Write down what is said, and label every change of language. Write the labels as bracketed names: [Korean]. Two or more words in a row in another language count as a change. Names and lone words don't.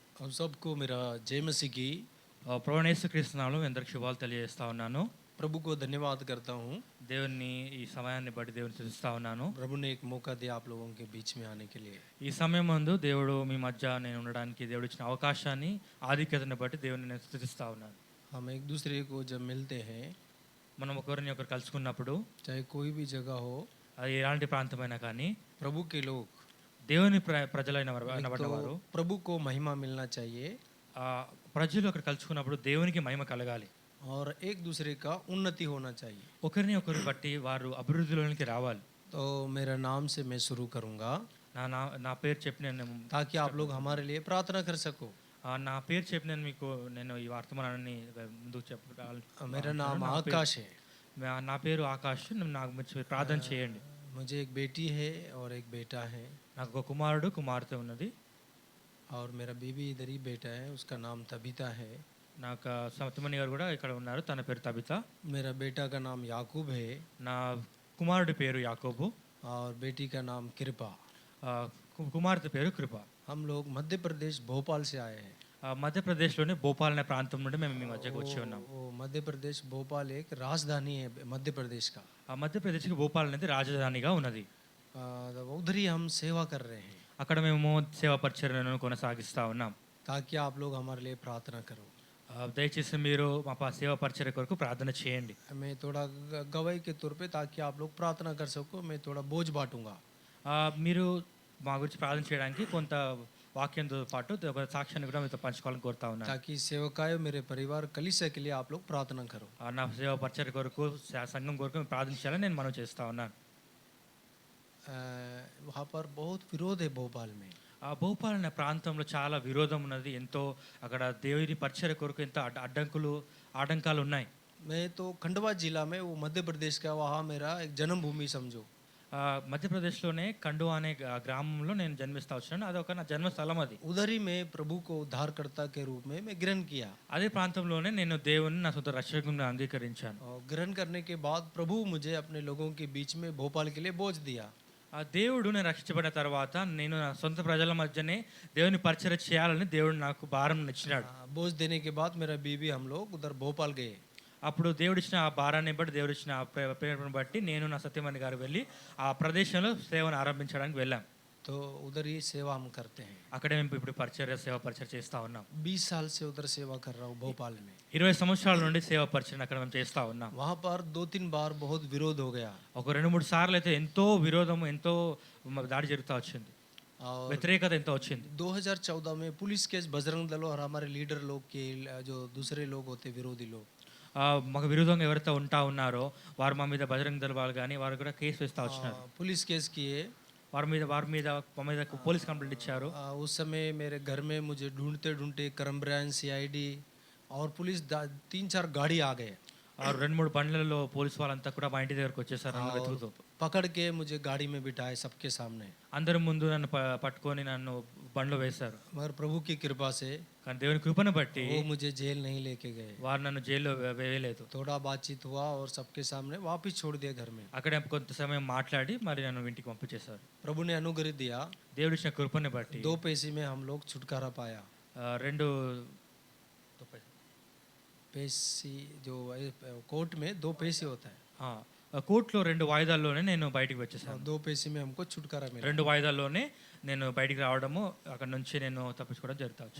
[Hindi] हम सबको मेरा जय मसीह की [Telugu] ప్రభువైన యేసుక్రీస్తు నామములో మీ అందరికి శుభాలు తెలియజేస్తా ఉన్నాను. [Hindi] प्रभु को धन्यवाद करता हूँ। [Telugu] దేవుని ఈ సమయాన్ని బట్టి దేవుని స్తుతిస్తా ఉన్నాను. [Hindi] प्रभु ने एक मौका दिया आप लोगों के बीच में आने के लिए। [Telugu] ఈ సమయం నందు దేవుడు మీ మధ్య నేను ఉండడానికి దేవుడు ఇచ్చిన అవకాశాన్ని ఆధిక్యతను బట్టి దేవుని నేను స్తుతిస్తా ఉన్నాను. [Hindi] हम एक दूसरे को जब मिलते हैं, [Telugu] మనం ఒకరిని ఒకరు కలుసుకున్నప్పుడు [Hindi] चाहे कोई भी जगह हो, [Telugu] అది ఎలాంటి ప్రాంతమైనా కానీ [Hindi] प्रभु के लोग [Telugu] దేవుని ప్రజలైన [Hindi] एक तो [Telugu] వారు [Hindi] प्रभु को महिमा मिलना चाहिए [Telugu] ఆ ప్రజలు అక్కడ కలుసుకున్నప్పుడు దేవునికి మహిమ కలగాలి. [Hindi] और एक दूसरे का उन्नति होना चाहिए। [Telugu] ఒకరిని ఒకరు బట్టి వారు అభివృద్ధిలోనికి రావాలి. [Hindi] तो मेरा नाम से मैं शुरू करूँगा [Telugu] నా నా నా పేరు చెప్పి నేను [Hindi] ताकि आप लोग हमारे लिए प्रार्थना कर सको। [Telugu] నా పేరు చెప్పి నేను ఈ వర్తమానాన్ని ముందుకు చెప్పాలి. [Hindi] मेरा नाम आकाश है। [Telugu] నా పేరు ఆకాష్. నాకు మీరు ప్రార్థన చేయండి. [Hindi] मुझे एक बेटी है और एक बेटा है [Telugu] నాకు ఒక కుమారుడు కుమార్తె ఉన్నది. [Hindi] और मेरा बीबी इधर ही बेटा है, उसका नाम तबीता है। [Telugu] నాకు సత్యమణి గారు కూడా ఇక్కడ ఉన్నారు. తన పేరు తబిత. [Hindi] मेरा बेटा का नाम याकूब है [Telugu] నా కుమారుడి పేరు యాకోబు. [Hindi] और बेटी का नाम कृपा। [Telugu] కుమార్తె పేరు కృప. [Hindi] हम लोग मध्य प्रदेश भोपाल से आए हैं। [Telugu] మధ్యప్రదేశ్లోని భోపాల్ అనే ప్రాంతం నుండి మేము మీ మధ్యకు వచ్చి ఉన్నాం. [Hindi] वो मध्य प्रदेश भोपाल एक राजधानी है मध्य प्रदेश का। [Telugu] మధ్యప్రదేశ్కి భోపాల్ అనేది రాజధానిగా ఉన్నది. [Hindi] उधर ही हम सेवा कर रहे हैं [Telugu] అక్కడ మేము సేవా పరిచర్యలను కొనసాగిస్తూ ఉన్నాం. [Hindi] ताकि आप लोग हमारे लिए प्रार्थना करो। [Telugu] దయచేసి మీరు మా సేవా పరిచర్య కొరకు ప్రార్థన చేయండి. [Hindi] मैं थोड़ा गवाही के तौर पे ताकि आप लोग प्रार्थना कर सको, मैं थोड़ा बोझ बांटूंगा। [Telugu] మీరు మా గురించి ప్రార్థన చేయడానికి కొంత వాక్యంతో పాటు ఒక సాక్ష్యాన్ని కూడా మీతో పంచుకోవాలని కోరుతా ఉన్నాను. [Hindi] ताकि सेवकाय मेरे परिवार कलीसिया के लिए आप लोग प्रार्थना करो। [Telugu] నా సేవా పరిచర్య కొరకు సంఘం కొరకు ప్రార్థన చేయాలని నేను మనవి చేస్తా ఉన్నాను. [Hindi] वहाँ पर बहुत विरोध है भोपाल में। [Telugu] భోపాల్ అనే ప్రాంతంలో చాలా విరోధం ఉన్నది. ఎంతో అక్కడ దేవుని పరిచర్య కొరకు ఎంతో ఆటంకాలు ఉన్నాయి. [Hindi] मैं तो खंडवा जिला में, वो मध्य प्रदेश का, वहाँ मेरा एक जन्मभूमि समझो। [Telugu] మధ్యప్రదేశ్లోనే కండువా అనే గ్రామంలో నేను జన్మిస్తా వచ్చాను. అది ఒక నా జన్మస్థలం. అది [Hindi] उधर ही मैं प्रभु को उद्धारकर्ता के रूप में मैं ग्रहण किया। [Telugu] అదే ప్రాంతంలోనే నేను దేవుని నా సొంత రక్షకునిగా అంగీకరించాను. [Hindi] और ग्रहण करने के बाद प्रभु मुझे अपने लोगों के बीच में भोपाल के लिए बोझ दिया। [Telugu] ఆ దేవుడు నేను రక్షించబడిన తర్వాత నేను నా సొంత ప్రజల మధ్యనే దేవుని పరిచర్య చేయాలని దేవుడు నాకు భారం ఇచ్చినాడు. [Hindi] बोझ देने के बाद मेरा बीवी हम लोग उधर भोपाल गए। [Telugu] అప్పుడు దేవుడిచ్చిన ఆ భారాన్ని బట్టి దేవుడిచ్చిన ఆ ప్రేరణను బట్టి నేను నా సత్యమణి గారు వెళ్ళి ఆ ప్రదేశంలో సేవను ఆరంభించడానికి వెళ్ళాం. [Hindi] तो उधर ही सेवा हम करते हैं। [Telugu] అక్కడే మేము ఇప్పుడు సేవా పరిచర్య చేస్తూ ఉన్నాం. [Hindi] 20 साल से उधर सेवा कर रहा हूँ भोपाल में। [Telugu] 20 సంవత్సరాల నుండి సేవా పరిచర్య అక్కడ మేము చేస్తూ ఉన్నాం. [Hindi] वहाँ पर 2-3 बार बहुत विरोध हो गया। [Telugu] ఒక 2-3 సార్లు అయితే ఎంతో విరోధము, ఎంతో దాడి జరుగుతూ వచ్చింది, [Hindi] और [Telugu] వ్యతిరేకత ఎంతో వచ్చింది. [Hindi] 2014 में [English] police case [Hindi] बजरंग दल और हमारे लीडर लोग के, जो दूसरे लोग होते विरोधी लोग, [Telugu] మాకు విరోధంగా ఎవరైతే ఉన్నారో వారు మా మీద బజరంగ దళ వాళ్ళు కానీ వారు కూడా కేసు వేస్తూ వచ్చినారు. [English] police case [Hindi] किए। [Telugu] వారి మీద మా మీద [English] police complaint [Telugu] ఇచ్చారు. [Hindi] उस समय मेरे घर में मुझे ढूंढते ढूंढते [English] crime branch, [Hindi] सीआईडी और पुलिस 3-4 गाड़ी आ गए। [Telugu] 2-3 బండ్లలో పోలీసు వాళ్ళంతా కూడా మా ఇంటి దగ్గరకు వచ్చేసారు. నన్ను వెతుకుతూ [Hindi] पकड़ के मुझे गाड़ी में बिठाए सबके सामने। [Telugu] అందరి ముందు నన్ను పట్టుకొని నన్ను బండ్లో వేశారు. [Hindi] मगर प्रभु की कृपा से [Telugu] కానీ దేవుని కృపను బట్టి [Hindi] वो मुझे जेल नहीं लेके गए। [Telugu] వారు నన్ను జైల్లో వేయలేదు. [Hindi] थोड़ा बातचीत हुआ और सबके सामने वापस छोड़ दिया घर में। [Telugu] అక్కడే కొంత సమయం మాట్లాడి మరి నన్ను ఇంటికి పంపించేశారు. [Hindi] प्रभु ने अनुग्रह दिया। [Telugu] దేవుడు ఇచ్చిన కృపను బట్టి [Hindi] 2 पैसे में हम लोग छुटकारा पाया। 2 पैसे जो कोर्ट में 2 पैसे होता है, [Telugu] కోర్టులో 2 వాయిదాల్లోనే నేను బయటికి [Hindi] और [Telugu] వచ్చేసాను. [Hindi] 2 पैसे में हमको छुटकारा मिला। [Telugu] 2 వాయిదాల్లోనే నేను బయటికి రావడము, అక్కడ నుంచి నేను తప్పించుకోవడం జరుగుతా వచ్చింది.